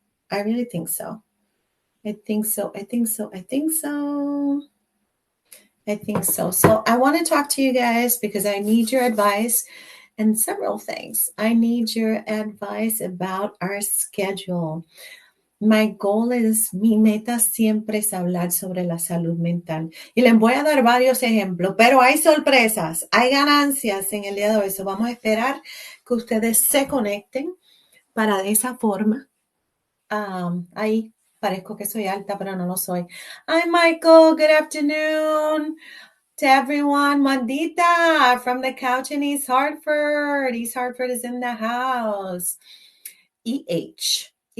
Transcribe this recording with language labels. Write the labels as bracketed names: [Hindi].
[English] I really think so. I think so. I think so. I think so. I think so. So I want to talk to you guys because I need your advice and several things. I need your advice about our schedule. My goal is, [Spanish] mi meta siempre es hablar sobre la salud mental. Y les voy a dar varios ejemplos, pero hay sorpresas, hay ganancias en el día de hoy. So vamos a esperar que ustedes se conecten para de esa forma. Ahí parezco que soy alta, pero no lo soy. [English] Hi, Michael. Good afternoon to everyone. Mandita from the couch in East Hartford. East Hartford is in the house. EH.